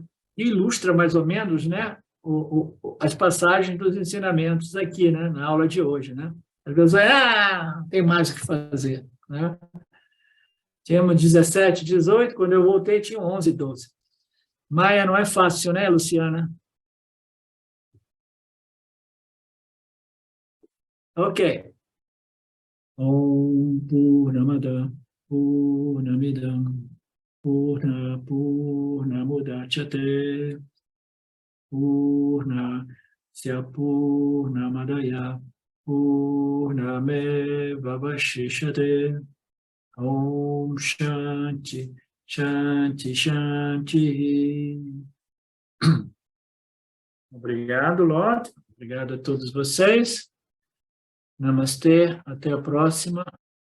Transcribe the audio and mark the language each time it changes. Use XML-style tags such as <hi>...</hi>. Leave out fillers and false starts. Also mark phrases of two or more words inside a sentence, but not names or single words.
<pt>E ilustra mais ou menos, né, as passagens dos ensinamentos aqui, né, na aula de hoje, né? Às vezes, tem mais o que fazer, né? Tínhamos 17, 18, quando eu voltei tinha 11, 12. Maia, não é fácil, né, Luciana? Ok.</pt> <sa>ॐ पूर्णमदः पूर्णमिदं पूर्णमुदच्यते पूर्णस्य पूर्णमादाय पूर्णमेवावशिष्यते. ॐ शान्तिः, शान्तिः, शान्तिः.</sa> <pt>Obrigado, Lord. Obrigado a todos vocês. Namastê. Até a próxima.</pt>